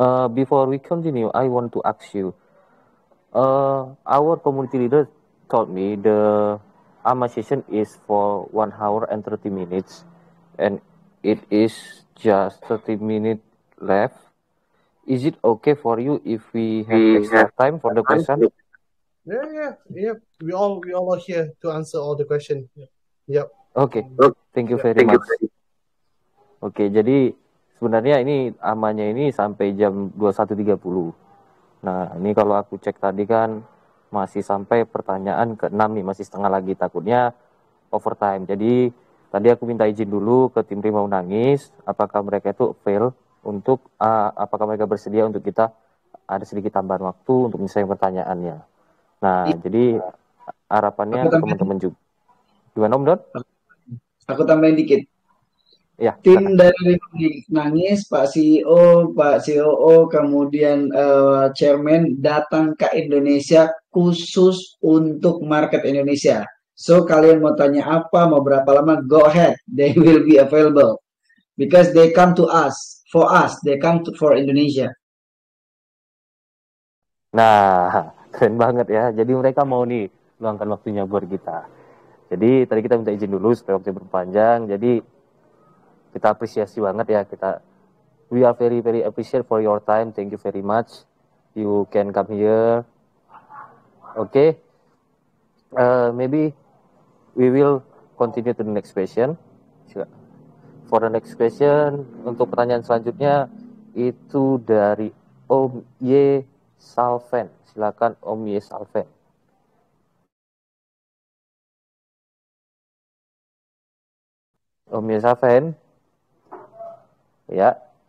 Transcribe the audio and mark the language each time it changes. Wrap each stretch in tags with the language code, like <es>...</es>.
<en>Before we continue, I want to ask you, our community leader told me the AMA session is for 1 hour and 30 minutes, and it is just 30 minutes left. Is it okay for you if we have extra time for the question? Yeah. We all are here to answer all the question. Yep. Okay. Thank you very much.</en> <id>Oke, jadi sebenarnya ini amannya ini sampai jam 21.30. Nah, ini kalau aku cek tadi kan masih sampai pertanyaan ke-6 nih, masih setengah lagi, takutnya overtime. Jadi tadi aku minta izin dulu ke tim Rimau Nangis, apakah mereka itu fail untuk apakah mereka bersedia untuk kita ada sedikit tambahan waktu untuk misalnya pertanyaannya. Nah, jadi harapannya teman-teman juga. Gimana Om Don? Aku tambahin dikit. Ya. Tim dari Nangis, Pak CEO, Pak COO, kemudian Chairman datang ke Indonesia khusus untuk market Indonesia. So kalian mau tanya apa, mau berapa lama,</id> <en>go ahead. They will be available because they come to us. For us, they come for Indonesia.</en> <id>Nah, keren banget ya. Jadi mereka mau nih luangkan waktunya buat kita. Jadi tadi kita minta izin dulu supaya waktu berpanjang. Jadi kita apresiasi banget ya.</id> <en>We are very very appreciate for your time. Thank you very much. You can come here. Okay. Maybe we will continue to the next question. For the next question,</en> <id>untuk pertanyaan selanjutnya itu dari Om Y Salven. Silakan Om Y Salven. Om Y Salven. Ya.</id>